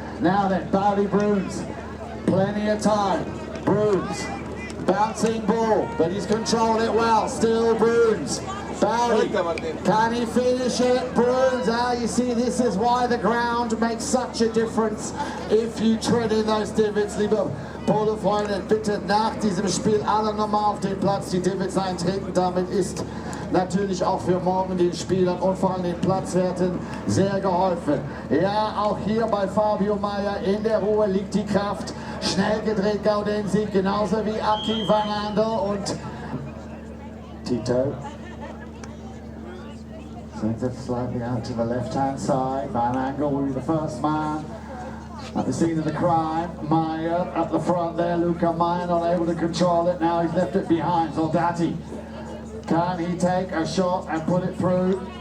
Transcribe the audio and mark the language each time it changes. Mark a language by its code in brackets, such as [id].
[en] Now then, Bowdy Bruns, plenty of time. Bruns, bouncing ball, but he's controlled it well. Still Bruns. Bowdy, can he finish it? Bruns, you see, this is why the ground makes such a difference if you tread in those divots. [de] Liebe Polo-Freunde, bitte nach diesem Spiel alle nochmal auf den Platz die Divots eintreten. Damit ist natürlich auch für morgen den Spielern und vor allem den Platzwerten sehr geholfen. Ja, auch hier bei Fabio Meyer in der Ruhe liegt die Kraft. Schnell gedreht Gaudenzi, genauso wie Aki Van Andel und Tito. [en] Sends it slightly out to the left-hand side. Van Andel will be the first man at the scene of the crime. Meyer at the front there. Luca Meyer not able to control it. Now he's left it behind. Soldati. Can he take a shot and put it through?